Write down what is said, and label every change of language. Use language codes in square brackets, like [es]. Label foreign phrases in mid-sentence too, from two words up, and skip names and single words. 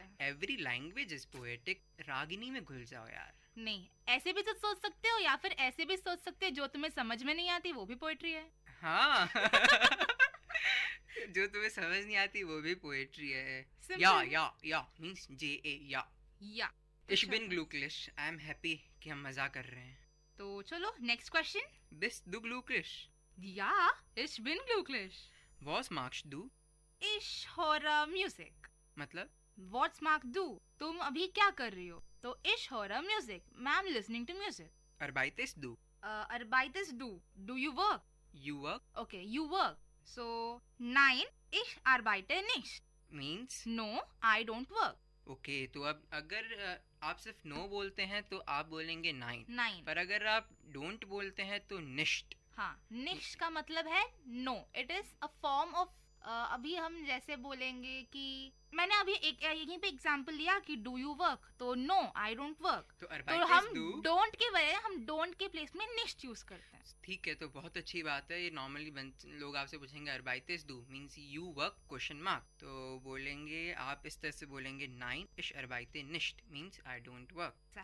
[en] every language is poetic. [hi] रागिनी में घुल जाओ यार। नहीं, ऐसे भी तो सोच सकते हो या फिर ऐसे भी सोच सकते हो, जो तुम्हें समझ में नहीं आती वो भी पोएट्री है। हाँ। जो तुम्हें समझ नहीं आती वो भी पोएट्री है। [de] या मींस JA या। Ich bin glücklich, [en] I am happy [hi] कि हम मजा कर रहे हैं। तो चलो [en] next question. [de] Bist du glücklich? Ja, ich bin glücklich. Was magst du? Ich höre Musik. [hi] मतलब? [de] What magst du? [hi] तुम अभी क्या कर रही हो? तो [de] ich höre Musik. [en] I am listening to music. [de] Arbeitest du? Arbeitest du? [en] Do you work? You work? Okay, you work. So, [de] nein, ich arbeite nicht. [en] Means? No, I don't work. [hi] Okay, तो अब अगर आप सिर्फ no बोलते हैं तो आप बोलेंगे nein. [de] Nein. [hi] पर अगर आप don't बोलते हैं तो nicht. हाँ, nicht का मतलब है no. [en] It is a form of [hi] अभी हम जैसे बोलेंगे कि मैंने अभी एक यहीं पे एग्जांपल लिया कि [en] do you work, [hi] तो [en] no I don't work, [hi] तो हम डोंट के बजाय हम डोंट के प्लेस में निश्ट यूज करते हैं। ठीक है, तो बहुत अच्छी बात है। ये नॉर्मली लोग आपसे पूछेंगे [de] Arbeitest du [en] means you work question mark, [hi] तो बोलेंगे आप इस तरह से बोलेंगे [de] nein ich arbeite nicht [en] means I don't work.